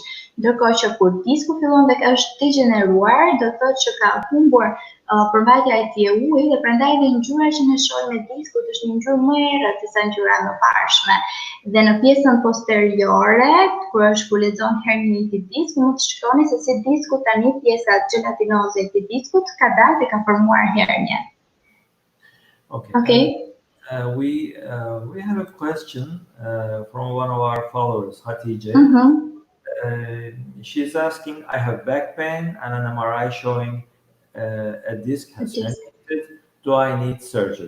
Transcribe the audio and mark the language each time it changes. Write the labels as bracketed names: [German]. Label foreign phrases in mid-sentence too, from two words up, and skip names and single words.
[Albanian] Ndërkohë që kur disku fillon dhe është degeneruar, do të thotë që ka humbur përmbajtja e tij e ujit, dhe prandaj edhe ngjyra që ne shohim me diskut është një ngjyrë më e errët se sa ngjyra e mëparshme. Dhe në pjesën posteriore, kur është kur lexon herniati i diskut, mund të shikoni se si disku tani pjesa gjelatinoze e diskut ka dalë dhe ka formuar hernie. [English] Okay. We have a question from one of our followers, Hatice. She's asking, I have back pain and an MRI showing a disc has herniated. Do I need surgery?